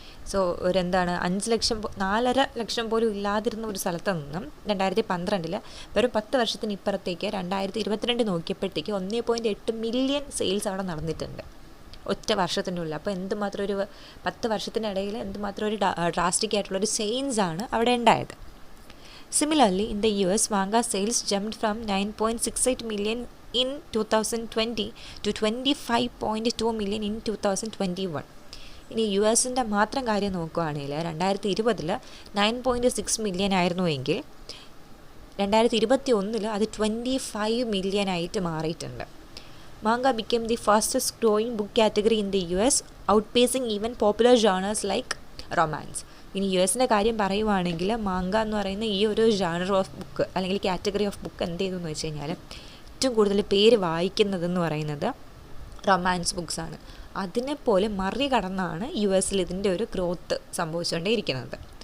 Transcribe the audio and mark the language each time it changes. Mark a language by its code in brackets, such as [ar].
[ml] So 4.5 ലക്ഷം പോലും ഇല്ലാതിരുന്ന ഒരു സ്ഥലത്ത് നിന്നും 2012 വെറും 10 വർഷത്തിന് ഇപ്പുറത്തേക്ക് 2022 നോക്കിയപ്പോഴത്തേക്ക് 1.8 മില്യൺ സെയിൽസ് അവിടെ നടന്നിട്ടുണ്ട് ഒറ്റ വർഷത്തിൻ്റെ ഉള്ളിൽ. അപ്പോൾ എന്തുമാത്രം ഒരു 10 വർഷത്തിനിടയിൽ എന്തുമാത്രം ഒരു ഡ്രാസ്റ്റിക് ആയിട്ടുള്ളൊരു ചേഞ്ച് ആണ് അവിടെ ഉണ്ടായത്. [en] Similarly, in the US, manga sales jumped from 9.68 million in 2020 to 25.2 million in 2021. [ml] ഇനി യു എസിൻ്റെ മാത്രം കാര്യം നോക്കുകയാണെങ്കിൽ 2020 9.6 മില്യൺ ആയിരുന്നുവെങ്കിൽ 2021 അത് 25 മില്യൺ ആയിട്ട് മാറിയിട്ടുണ്ട്. [en] Manga became the fastest growing book category in the US, outpacing even popular genres like romance. [ml] ഇനി U എസിൻ്റെ കാര്യം പറയുവാണെങ്കിൽ മാങ്ക എന്ന് പറയുന്ന ഈ ഒരു ജാണർ ഓഫ് ബുക്ക് അല്ലെങ്കിൽ കാറ്റഗറി ഓഫ് ബുക്ക് എന്ത് ചെയ്തു എന്ന് വെച്ച് കഴിഞ്ഞാൽ ഏറ്റവും കൂടുതൽ പേര് വായിക്കുന്നതെന്ന് പറയുന്നത് റൊമാൻസ് ബുക്സാണ്. അതിനെപ്പോലെ മറികടന്നാണ് യു എസിൽ ഇതിൻ്റെ ഒരു ഗ്രോത്ത് സംഭവിച്ചുകൊണ്ടേയിരിക്കുന്നത്.